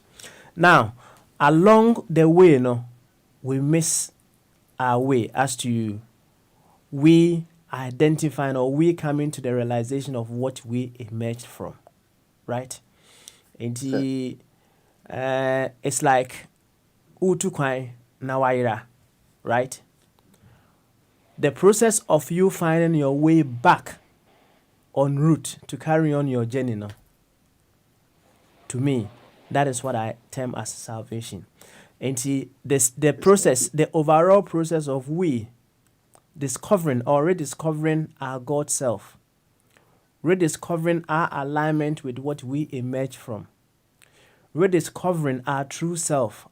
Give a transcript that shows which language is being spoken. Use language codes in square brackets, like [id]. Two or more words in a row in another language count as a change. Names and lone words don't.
[en] Now, along the way, no, we miss our way as to we identifying or we coming to the realization of what we emerged from, right? And it's like utu kwai na waira, right? The process of you finding your way back en route to carry on your journey, no? To me, that is what I term as salvation. And the process, the overall process of we discovering or rediscovering our God self, rediscovering our alignment with what we emerge from, rediscovering our true self.